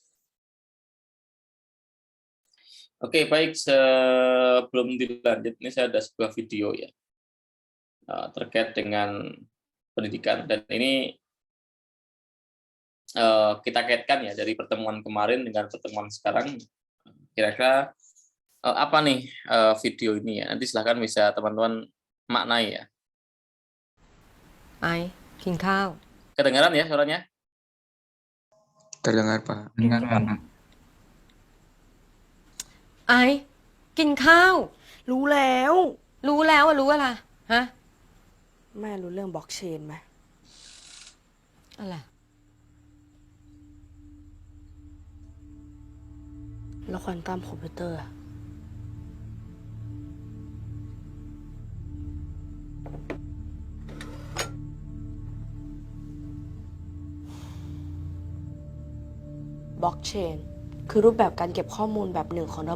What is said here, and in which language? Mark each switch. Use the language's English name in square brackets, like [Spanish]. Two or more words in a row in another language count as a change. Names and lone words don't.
[Indonesian] Oke, baik, sebelum dilanjut, ini saya ada sebuah video ya terkait dengan pendidikan, dan ini kita kaitkan ya dari pertemuan kemarin dengan pertemuan sekarang. Kira-kira apa nih video ini ya? Nanti silahkan bisa teman-teman maknai ya. [Thai] ไอกินข้าว [Indonesian] Kedengaran ya suaranya? Terdengar, Pak. Dengar, Pak. [Thai] ไอกินข้าว รู้แล้ว รู้แล้วอะรู้อะไรฮะ แม่รู้เรื่องบล็อกเชนไหม อะไร แล้ว [English] quantum computer [Thai] อะบล็อกเชนคือรูปแบบการเก็บข้อมูลแบบหนึ่งของระ